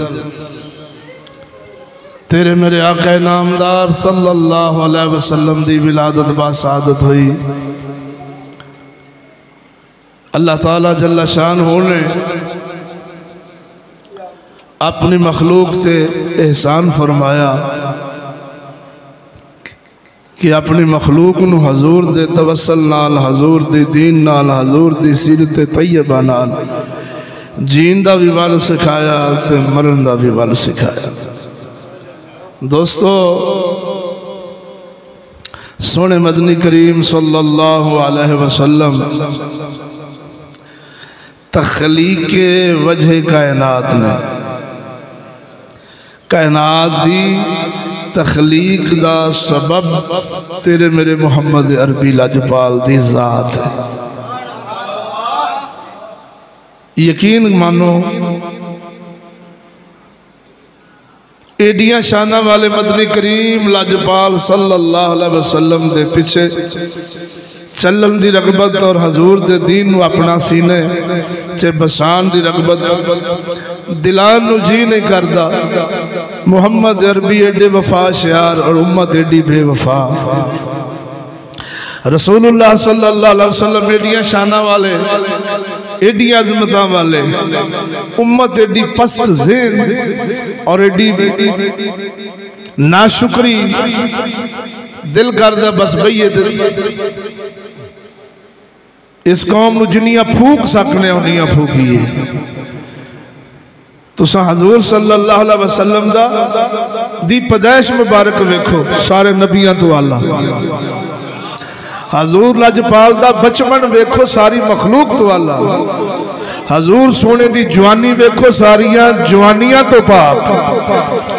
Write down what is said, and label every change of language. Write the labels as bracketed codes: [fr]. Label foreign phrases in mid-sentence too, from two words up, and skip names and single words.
[pa] تیرے میرے آقا نامدار [ar] صلى الله عليه وسلم [pa] دی ولادت با سعادت ہوئی. اللہ تعالیٰ [ar] جل شأنه [pa] نے اپنی مخلوق سے احسان فرمایا کہ اپنی مخلوق نوں حضور دے توسل نال، حضور دے دین نال، حضور دی سیرت طیبہ نال جین دا بھی ول سکھایا تے مرن دا بھی ول سکھایا. دوستو، سوہنے مدنی کریم [ar] صلى الله عليه وسلم [pa] تخلیق وجہ کائنات میں, کائنات دی تخلیق دا سبب تیرے میرے محمد عربی لجپال دی ذات ہے. یقین مانو، ایڈیاں شاناں والے مدنی کریم لجپال [ar] صلى الله عليه وسلم [pa] دے پیچھے چلن دی رغبت اور حضور دے دین اپنا سینے چ بسان دی رغبت دلان نوں جی نہیں کردا. محمد عربی ایڈے وفا شعار اور امت ایڈی بے وفا. رسول اللہ [ar] صلى الله عليه وسلم [pa] ایڈیاں شاناں والے، ایڈی عظمت والے، امت ایڈی پست ذہن اور ایڈی ناشکری. دل کردا بس بہیے اس قوم نوں جنیاں پھوک سکنے اونیاں پھوکیے. تساں حضور [ar] صلى الله عليه وسلم [pa] دا دی پیدائش مبارک ویکھو، سارے نبیاں توں اعلیٰ. حضور لجپال دا بچپن ویکھو، ساری مخلوق توں اعلیٰ. حضور سوہنے دی جوانی ویکھو، ساریاں جوانیاں توں پاک.